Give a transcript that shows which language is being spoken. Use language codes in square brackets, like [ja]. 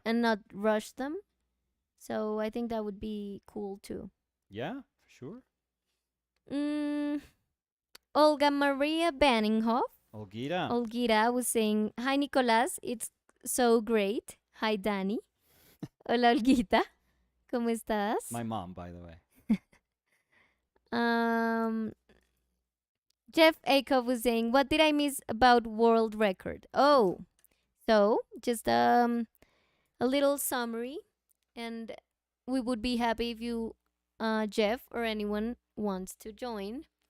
[en] and not rush them. So I think that would be cool too. Yeah. For sure. Mm, Olga Maria Banninghoff, Olgita. Olguita was saying, "Hi Nicolás, it's so great. Hi Dani. [es] Hola Olguita, ¿cómo estás?" [en] My mom, by the way. Um, Jeff Acuff was saying, "What did I miss about world record?" Oh, so just a little summary, and we would be happy if you, Jeff or anyone wants to join.